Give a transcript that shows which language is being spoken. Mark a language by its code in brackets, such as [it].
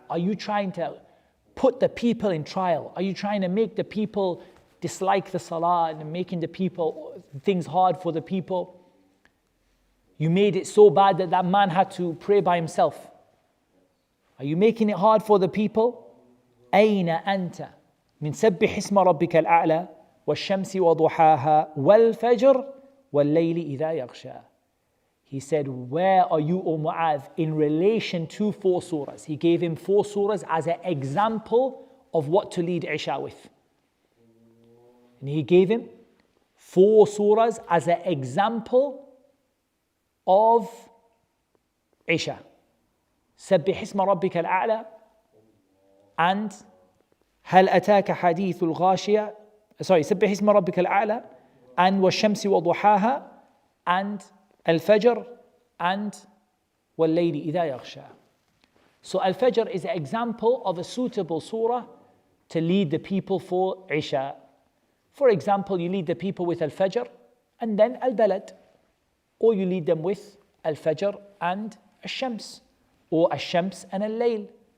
[en] Are you trying to put the people in trial? Are you trying to make the people dislike the salah and making the people things hard for the people? You made it so bad that man had to pray by himself. Are you making it hard for the people? [ar] أين أنت من سبح اسم ربك الأعلى والشمس وضحاها والفجر والليل إذا يغشى. [en] He said, where are you, O Mu'adh, in relation to 4 surahs? He gave him 4 surahs as an example of what to lead Isha with. And he gave him 4 surahs as an example of Isha. [ar] سبح اسم ربك الأعلى and هل أتاك حديث الغاشية سبح اسم ربك الأعلى and والشمس وضحاها and al-Fajr and والليل إذا يغشى. [en] So al-Fajr is an example of a suitable surah to lead the people for Isha. For example, you lead the people with al-Fajr and then al-Balad, or you lead them with al-Fajr and al-Shams, or al-Shams and al-Layl.